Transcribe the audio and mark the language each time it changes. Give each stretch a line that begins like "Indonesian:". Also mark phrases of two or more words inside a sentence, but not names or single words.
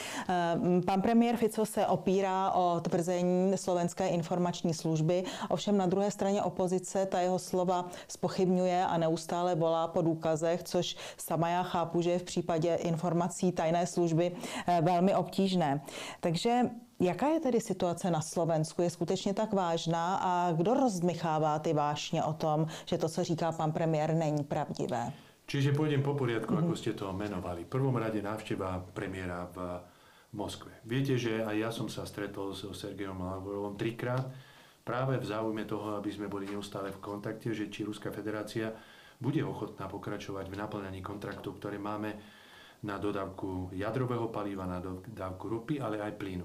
Czech: Pan premiér Fico se opírá o tvrzení Slovenské informační služby, ovšem na druhé straně opozice ta jeho slova zpochybňuje a neustále volá po důkazech, což sama já chápu, že je v případě informací tajné služby velmi obtížné. Takže jaká je tedy situace na Slovensku? Je skutečně tak vážná a kdo rozdmychává ty vášně o tom, že to, co říká pan premiér, není pravdivé?
Slovak: Čiže pôjdem po poriadku, ako ste to menovali. V prvom rade návšteva premiéra v Moskve. Viete, že aj ja som sa stretol so Sergejom Lavrovom 3-krát, práve v záujme toho, aby sme boli neustále v kontakte, že či Ruská federácia bude ochotná pokračovať v naplňaní kontraktov, ktoré máme na dodávku jadrového paliva, na dodávku ropy, ale aj plynu.